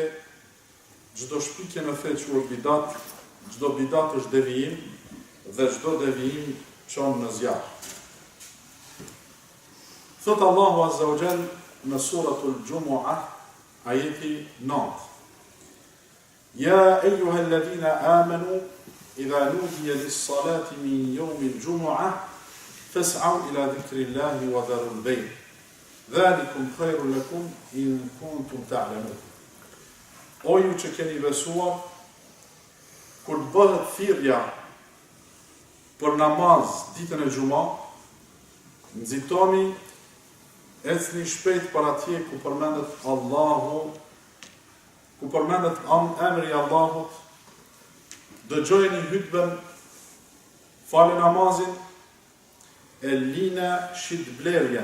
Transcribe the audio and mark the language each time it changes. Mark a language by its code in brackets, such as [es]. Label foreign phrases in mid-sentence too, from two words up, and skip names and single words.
[sq] Çdo shpikje në fe quhet bidat, çdo bidat është devijim dhe çdo devijim çon në zjarr. Thot Allahu [ar] عز وجل [sq] në [ar] سورة الجمعة [sq] ajeti 9. [ar] يا أيها الذين آمنوا إذا نودي للصلاة من يوم الجمعة فاسعوا إلى ذكر الله وذروا البيع'. ذلكم خير لكم إن كنتم تعلمون. [sq] O ju që keni besuar, kur të bëhet thirrja për namaz ditën e Xuma, nxitoni, ecni shpejt për atje ku përmendet Allahu, ku përmendet emri Allahut, dëgjojeni hutben, falë namazin, e lina shitblerjen.